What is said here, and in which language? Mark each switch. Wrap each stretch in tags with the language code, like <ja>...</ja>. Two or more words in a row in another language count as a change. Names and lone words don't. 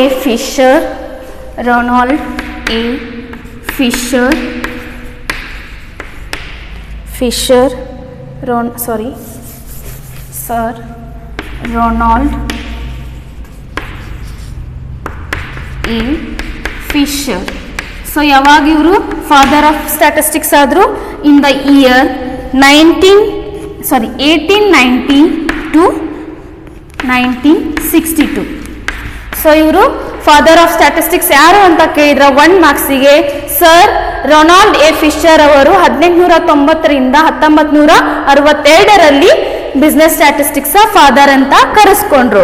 <kn>Fisher, Ronald A. Fisher, Sir Ronald A. Fisher. ಸೊ ಯಾವಾಗ ಇವರು</kn> <en>father of statistics</en> <kn>ಆದರು?</kn> <en>in the year 1890 to 1962.</en> <kn>ಸೊ ಇವರು</kn> <en>father of statistics</en> <kn>ಯಾರು ಅಂತ ಕೇಳಿದ್ರೆ 1 ಮಾರ್ಕ್ಸಿಗೆ ಸರ್ ರೊನಾಲ್ಡ್ ಎ ಫಿಶರ್ ಅವರು 1890ರಿಂದ 1962ರಲ್ಲಿ</kn> <en>business statistics father</en> <kn>ಅಂತ ಕರೆಸ್ಕೊಂಡ್ರು.</kn>